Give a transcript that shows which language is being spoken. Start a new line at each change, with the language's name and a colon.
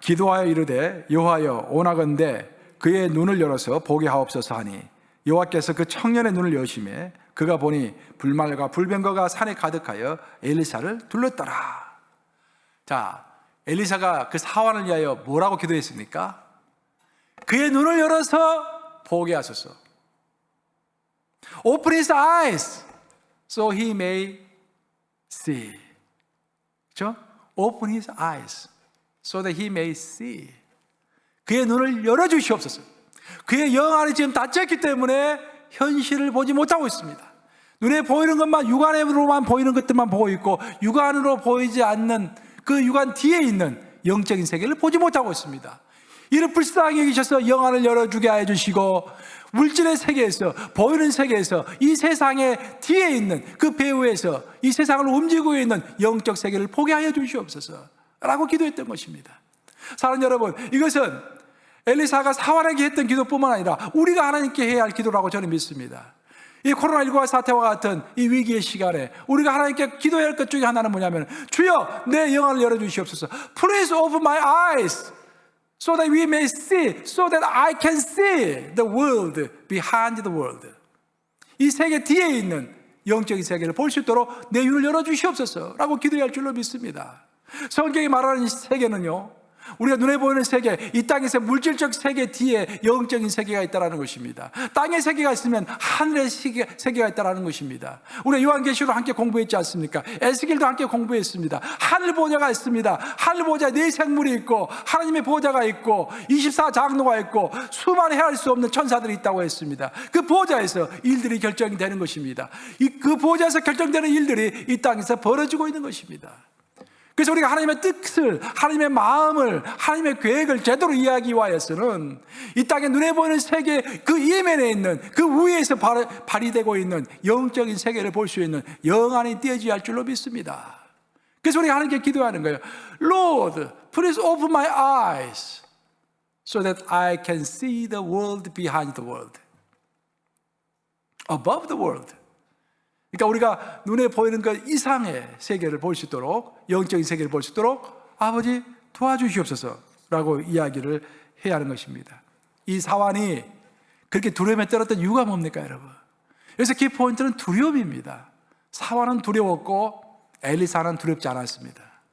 Korean: 기도하여 이르되 여호와여 원하건대 그의 눈을 열어서 보게 하옵소서 하니 여호와께서 그 청년의 눈을 여시매 그가 보니 불말과 불병거가 산에 가득하여 엘리사를 둘렀더라. 자, 엘리사가 그 사환을 위하여 뭐라고 기도했습니까? 그의 눈을 열어서 보게 하소서.
English: Open his eyes so he may see.
Korean: 그렇죠?
English: Open his eyes so that he may see.
Korean: 그의 눈을 열어주시옵소서. 그의 영 안이 지금 닫혔기 때문에 현실을 보지 못하고 있습니다. 눈에 보이는 것만, 육안으로만 보이는 것들만 보고 있고 육안으로 보이지 않는 그 육안 뒤에 있는 영적인 세계를 보지 못하고 있습니다. 이를 불쌍히 여기셔서 영 안을 열어주게 해주시고 물질의 세계에서, 보이는 세계에서, 이 세상의 뒤에 있는 그 배후에서 이 세상을 움직이고 있는 영적 세계를 보게 하여 주시옵소서 라고 기도했던 것입니다. 사랑하는 여러분, 이것은 엘리사가 사환에게 했던 기도뿐만 아니라 우리가 하나님께 해야 할 기도라고 저는 믿습니다. 이 코로나19 사태와 같은 이 위기의 시간에 우리가 하나님께 기도해야 할 것 중에 하나는 뭐냐면 주여 내 영안을 열어주시옵소서.
English: Please open my eyes so that we may see, so that I can see the world behind the world.
Korean: 이 세계 뒤에 있는 영적인 세계를 볼 수 있도록 내 눈을 열어주시옵소서 라고 기도해야 할 줄로 믿습니다. 성경이 말하는 이 세계는요, 우리가 눈에 보이는 세계, 이 땅에서 물질적 세계 뒤에 영적인 세계가 있다는 것입니다. 땅의 세계가 있으면 하늘의 세계가 있다는 것입니다. 우리가 요한계시록 함께 공부했지 않습니까? 에스겔도 함께 공부했습니다. 하늘 보좌가 있습니다. 하늘 보좌에 네 생물이 있고 하나님의 보좌가 있고 24장로가 있고 수만 헤아릴 수 없는 천사들이 있다고 했습니다. 그 보좌에서 일들이 결정이 되는 것입니다. 그 보좌에서 결정되는 일들이 이 땅에서 벌어지고 있는 것입니다. 그래서 우리가 하나님의 뜻을, 하나님의 마음을, 하나님의 계획을 제대로 이해하기 위하여서는 이 땅에 눈에 보이는 세계 그 이면에 있는 그 위에서 발휘되고 있는 영적인 세계를 볼 수 있는 영안이 띄어져야 할 줄로 믿습니다. 그래서 우리가 하나님께 기도하는 거예요.
English: Lord, please open my eyes so that I can see the world behind the world, above the world.
Korean: 그러니까 우리가 눈에 보이는 것 이상의 세계를 볼 수 있도록, 영적인 세계를 볼 수 있도록 아버지 도와주시옵소서 라고 이야기를 해야 하는 것입니다. 이 사환이 그렇게 두려움에 떨었던 이유가 뭡니까 여러분? 그래서 키포인트는 두려움입니다. 사화는 두려웠고 엘리사는 두렵지 않았습니다.